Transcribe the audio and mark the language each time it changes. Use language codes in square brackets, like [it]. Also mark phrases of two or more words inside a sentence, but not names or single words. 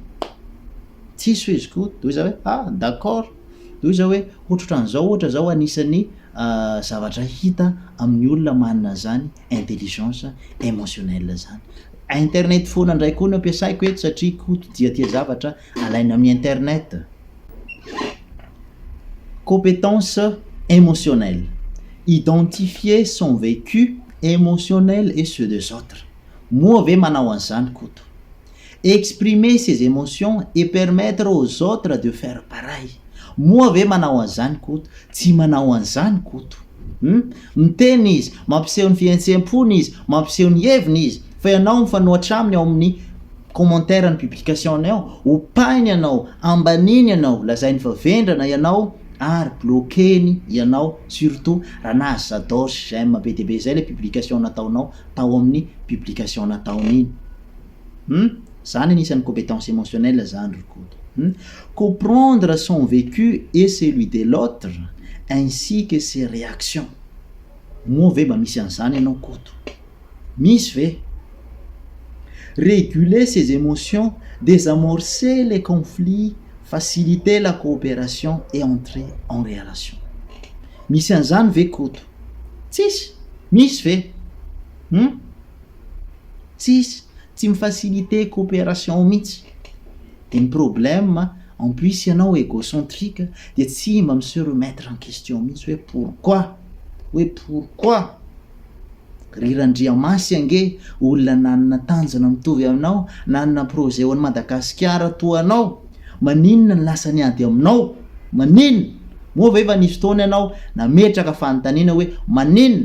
[mg] Tsisy hoe izy koto, de izy hoe d'accord. De izy hoe ohatran'izao ohatra zao anisan'ny zavatra hita amin'ny olona manana zany [fr] intelligence émotionnelle [mg] zany. Internet foana indray koa no ampiasaiko eto satria koto dia tia zavatra alaina amin'ny internet. [fr] Compétence émotionnelle. Identifier son vécu émotionnel et ceux des autres. [mg] Moa ve manao an'izany koto. [fr] Exprimer ses émotions et permettre aux autres de faire pareil. [mg] Moa ve manao an'izany koto, tsy manao an'izany koto. Miteny izy, mampiseho ny fihetsempo-ny izy, mampiseho ny heviny izy, fa ianao mifanohatra aminy ao amin'ny commentaire ny publication-ny ao, opainy ianao, ambaniny ianao, lazainy fa vendrana ianao ary bloqueny ianao, surtout raha nazy j'adore sy j'aime be dia be zay le publication nataonao tao amin'ny publication nataony iny. Zany anisan'ny [fr] compétence émotionnelle [mg] zany ry koto. [fr] Comprendre son vécu et celui de l'autre ainsi que ses réactions. [mg] Moa ve mba misy an'izany ianao koto? Misy ve? [fr] Réguler ses émotions, désamorcer les conflits, faciliter la coopération et entrer en relation. [mg] Misy an'izany ve koto? Tsisy. Misy ve? Tsisy. Tsy mifaciliter coopération mihitsy. De ny problème en plus ianao égocentrique de tsy mba [fr] se remettre en question [mg] mihitsy hoe pourquoi? Hoe pourquoi? Ry Randriamasy ange olona nanana tanjona mitovy aminao, nanana projet ho an'ny Madagasikara toa anao, maninona ny lasa niady aminao? Maninona? Moa ve efa nisy fotoana ianao nametraka fanontaniana hoe maninona?